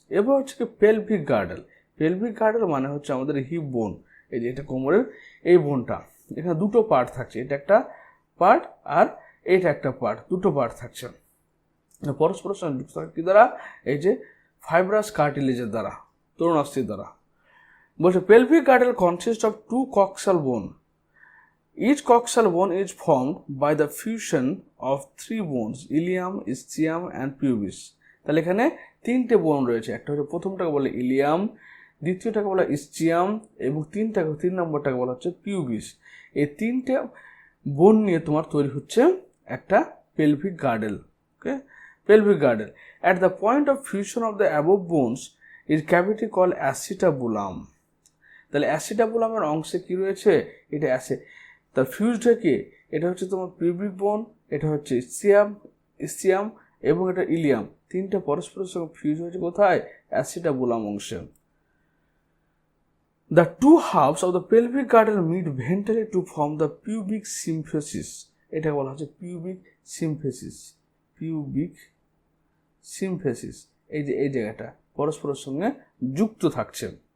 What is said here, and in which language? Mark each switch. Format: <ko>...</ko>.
<bn>এবার হচ্ছে কি পেলভিক গার্ডেল। পেলভিক গার্ডেল মানে হচ্ছে আমাদের হিপ বোন, এই যে এটা কোমরের এই বোনটা, এখানে দুটো পার্ট থাকছে, এটা একটা পার্ট আর এইটা একটা পার্ট, দুটো পার্ট থাকছে পরস্পরের সঙ্গে যুক্ত থাকে কি দ্বারা, এই যে ফাইব্রাস কার্টিলেজের দ্বারা, তরুণাস্থির দ্বারা।</bn> <en>বলছে pelvic girdle consist of two coxal bone, each coxal bone is formed by the fusion of three bones, ilium, ischium and pubis।</en> <bn>তাহলে এখানে তিনটে বোন রয়েছে, একটা হচ্ছে প্রথমটাকে বলে ইলিয়াম, দ্বিতীয়টাকে বলা ইসচিয়াম এবং তিন নম্বরটাকে বলা হচ্ছে পিউবিস। এই তিনটে বোন নিয়ে তোমার তৈরি হচ্ছে একটা pelvic girdle.</bn> <en>Okay, pelvic girdle at the point of fusion of the above bones is cavity called acetabulum.</en> <bn>তাহলে অ্যাসিটাবুলামের অংশে কি রয়েছে, এটা তার ফিউজড হয়ে কি, এটা হচ্ছে তোমার পিউবিক বোন, এটা হচ্ছে ইসচিয়াম এবং এটা ইলিয়াম, তিনটা পরস্পরের সঙ্গে ফিউজ হয়েছে কোথায়, অ্যাসিটাবুলাম অংশে।</bn> <en>The two halves of the pelvic girdle meet ventrally to form the pubic symphysis।</en> <bn>এটা বলা হচ্ছে pubic symphysis, pubic symphysis। এই যে এই জায়গাটা পরস্পরের সঙ্গে যুক্ত থাকছে।</bn>